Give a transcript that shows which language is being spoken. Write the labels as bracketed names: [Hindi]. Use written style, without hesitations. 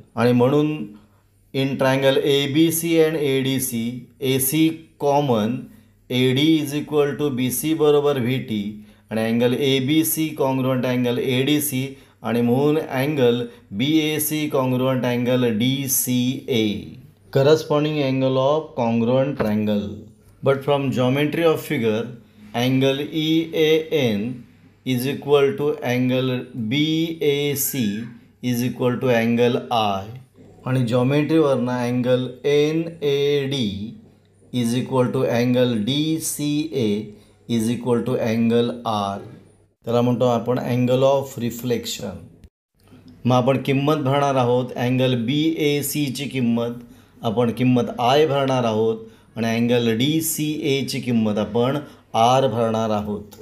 [Marathi] आणि म्हणून [English] In triangle A B C and A D C, A C common, A D is equal to B C बरोबर V T. आणि angle A B C congruent angle A D C, [Marathi] आणि म्हणून [English] Angle B A C congruent angle D C A, corresponding angle of congruent triangle. But from geometry of figure angle E A N is equal to angle B A C is equal to angle I. आणि जॉमेट्रीवरनं angle N A D is equal to angle D C A is equal to angle R, [Marathi] त्याला म्हणतो आपण [English] Angle of reflection. [Marathi] मग आपण किंमत भरणार आहोत. Angle बी ए सीची किंमत आय भरणार आहोत, आणि अँगल डी सी एची किंमत आपण आर भरणार आहोत.